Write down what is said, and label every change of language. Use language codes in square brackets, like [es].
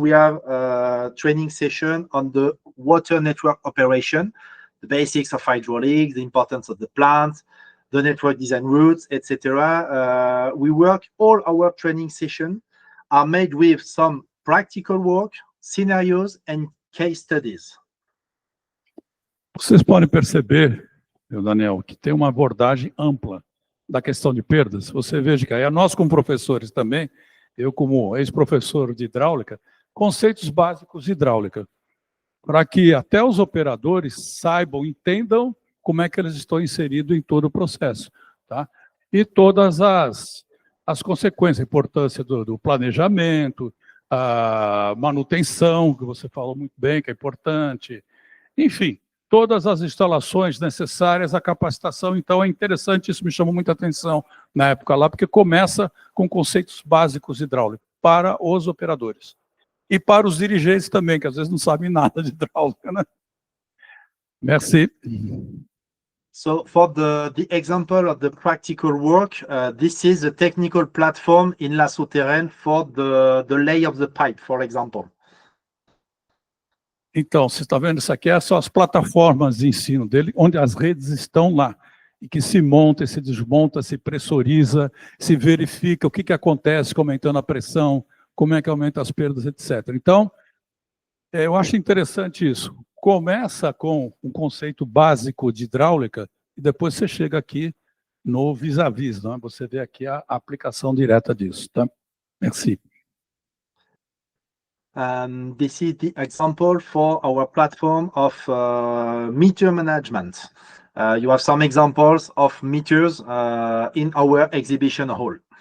[en] We have a training session on the water network operation, the basics of hydraulics, the importance of the plant, the network design routes, etc. We work, all our training sessions are made with some practical work, scenarios and case studies. [pt] Vocês podem perceber, Daniel, que tem uma abordagem ampla da questão de perdas. Você veja que aí nós como professores também, eu como ex-professor de hidráulica, conceitos básicos de hidráulica, para que até os operadores saibam, entendam como é que eles estão inseridos em todo o processo, tá? E todas as consequências, a importância do planejamento, a manutenção, que você falou muito bem, que é importante, enfim, todas as instalações necessárias, a capacitação. Então é interessante, isso me chamou muita atenção na época lá, porque começa com conceitos básicos hidráulicos para os operadores. E para os dirigentes também, que às vezes não sabem nada de hidráulica, né? [fr] Merci. [en] So for the example of the practical work, this is a technical platform in La Souterraine for the lay of the pipe, for example. [pt] Então, você está vendo isso aqui? São as plataformas de ensino dele, onde as redes estão lá. E que se monta, se desmonta, se pressuriza, se verifica o que acontece, aumentando a pressão, como é que aumenta as perdas, etc. Então, eu acho interessante isso. Começa com um conceito básico de hidráulica e depois você chega aqui no vis-à-vis, né? Você vê aqui a aplicação direta disso, tá? [fr] Merci. [en] This is the example for our platform of meter management. You have some examples of meters in our exhibition hall.